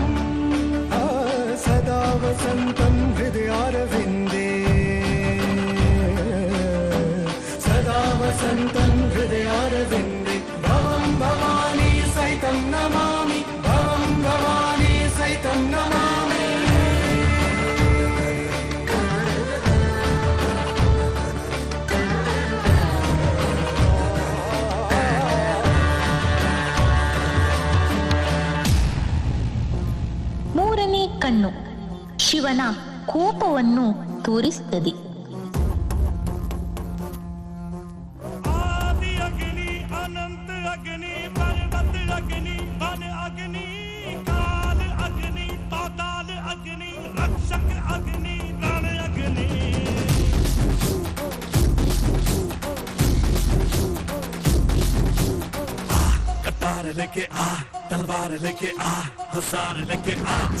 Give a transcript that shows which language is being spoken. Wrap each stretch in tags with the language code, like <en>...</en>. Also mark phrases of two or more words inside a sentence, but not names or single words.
<sa>सदा वसन्तं हृदयारविन्दे, सदा वसन्तं हृदयारविन्दे. भवं भवानी सहितं नमामि, भवं भवानी सहितं नमामि.</sa> <kn>ಮೂರನೇ ಕಣ್ಣು ಶಿವನ ಕೋಪವನ್ನು ತೋರಿಸುತ್ತದೆ.</kn> <hi>आदि अग्नि अनंत अग्नि पर्वत अग्नि वन अग्नि काल अग्नि पाताल अग्नि रक्षक अग्नि रण अग्नि. कटार लेके आ, तलवार लेके आ, हुसार लेके आ.</hi>